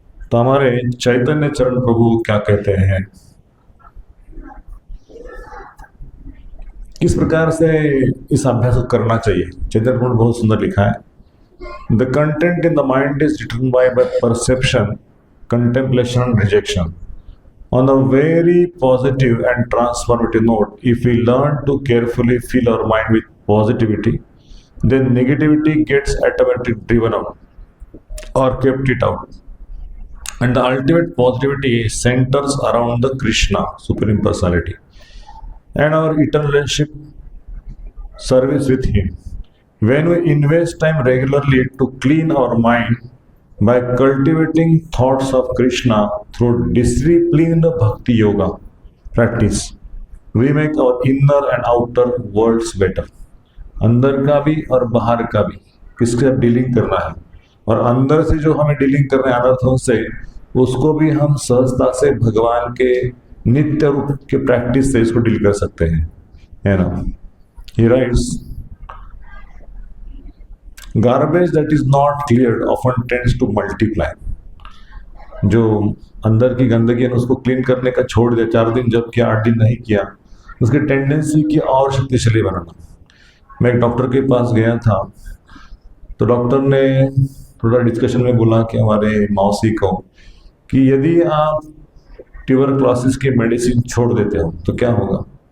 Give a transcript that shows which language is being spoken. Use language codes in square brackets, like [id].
[hi] तो हमारे चैतन्य चरण प्रभु क्या कहते हैं, किस प्रकार से इस अभ्यास को करना चाहिए? चैतन्य प्रभु बहुत सुंदर लिखा है। [en] The content in the mind is determined by perception, contemplation and rejection. On a very positive and transformative note, if we learn to carefully fill our mind with positivity, then negativity gets automatically driven out or kept it out. And the ultimate positivity centers around the Krishna, Supreme Personality, and our eternal relationship service with Him. When we invest time regularly to clean our mind, by cultivating thoughts of Krishna through disciplined bhakti yoga practice, we make our inner and outer worlds better. [hi] अंदर का भी और बाहर का भी किसके साथ dealing करना है, और अंदर से जो हमें डीलिंग कर रहे हैं अनर्थों से, उसको भी हम सहजता से भगवान के नित्य रूप के प्रैक्टिस से इसको डील कर सकते हैं, है ना। [en] He writes, Garbage that is not cleared often tends to multiply. [hi] जो अंदर की गंदगी है उसको क्लीन करने का छोड़ दिया, 4 दिन जब किया, 8 दिन नहीं किया, उसकी टेंडेंसी की और शक्तिशाली बनाना। मैं एक डॉक्टर के पास गया था, तो डॉक्टर ने थोड़ा डिस्कशन में बोला कि हमारे मौसी को कि यदि आप ट्यूबरक्लोसिस की मेडिसिन छोड़ देते हो तो क्या होगा।